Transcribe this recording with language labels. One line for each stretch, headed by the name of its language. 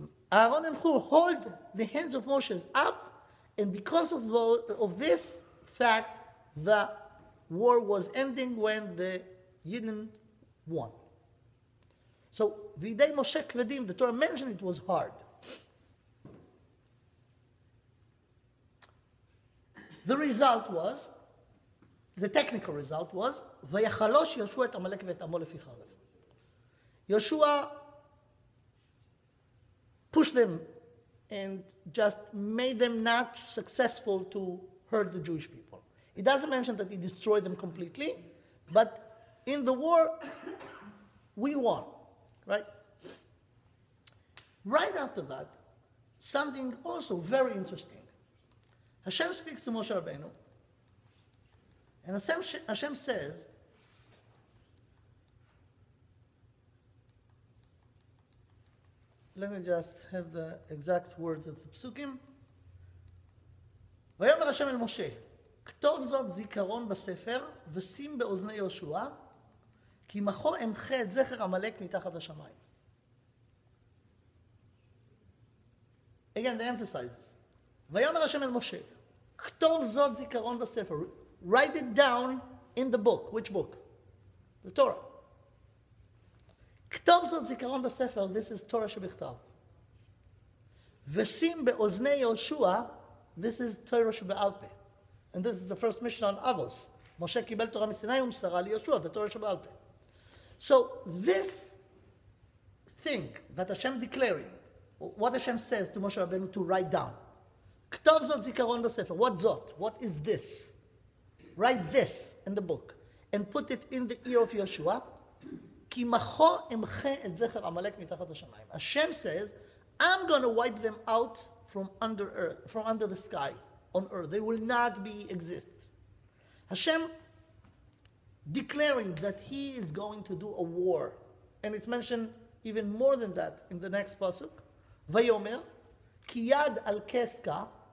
English: Aaron and Hur hold the hands of Moshe up, and because of this fact, the war was ending when the Yidden won. So,
Hebrew: Videi Moshe Kvedim,
English: the Torah mentioned it was hard. The result was, the technical result was,
Hebrew: ויחלוש יהושע את עמלק ואת עמו לפי חרב.
English: Joshua pushed them and just made them not successful to hurt the Jewish people. It doesn't mention that he destroyed them completely, but in the war, we won, right? Right after that, something also very interesting. Hashem speaks to Moshe Rabbeinu, and Hashem says, let me just have the exact words of the psukim.
Hebrew: ויאמר השם אל משה, כתוב זאת זיכרון בספר, ושים באוזני יהושע, כי מחו אמחה את זכר עמלק מתחת השמיים.
English: Again, the emphasizes.
Hebrew: ויאמר השם אל משה, כתוב זאת זיכרון בספר.
English: Write it down in the book. Which book? The Torah.
Hebrew: כתוב זאת זיכרון בספר,
English: this is Torah
Hebrew: שבכתב. ושים באוזני יהושע, this is Torah שבעל פה.
English: And this is the first mission on Avos.
Hebrew: משה קיבל תורה מסיני ומסרה ליהושע,
English: the Torah
Hebrew: שבעל פה.
English: So this thing that Hashem declaring, what Hashem says to Moshe Rabbeinu to write down,
Hebrew: כתוב זאת זיכרון בספר.
English: What זאת? What is this? Write this in the book and put it in the ear of Yeshua.
Hebrew: כי מחו אמחה את זכר עמלק מתחת השמיים.
English: Hashem says, I'm going to wipe them out from under earth, from under the sky on earth. They will not exist. Hashem declaring that he is going to do a war. And it's mentioned even more than that in the next pasuk.
Hebrew: Vayomer, ki yad al keska.